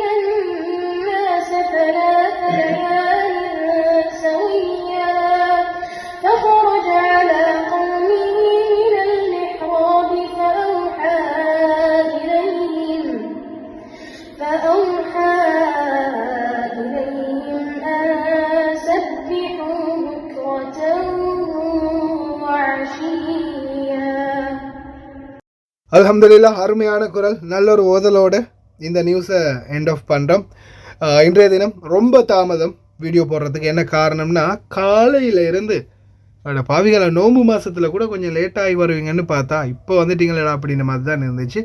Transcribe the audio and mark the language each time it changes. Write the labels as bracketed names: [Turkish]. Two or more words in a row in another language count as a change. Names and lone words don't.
[Arabic] الناس 3 ليال سويا فخرج على قومه من المحراب فأوحى إليهم أن سبحوا بكرة وعشيا. [Tamil] அல்ஹம்துலில்லாஹ் அருமையான குரல், நல்ல ஒரு ஓதலோடு இந்த நியூஸை [English] end of [Tamil] பண்ணுறோம். இன்றைய தினம் ரொம்ப தாமதம் வீடியோ போடுறதுக்கு. என்ன காரணம்னா காலையில் இருந்து பாவிகளை நோம்பு மாதத்தில் கூட கொஞ்சம் லேட்டாகி வருவீங்கன்னு பார்த்தா இப்போ வந்துட்டீங்களா அப்படின்ற மாதிரி தான் இருந்துச்சு.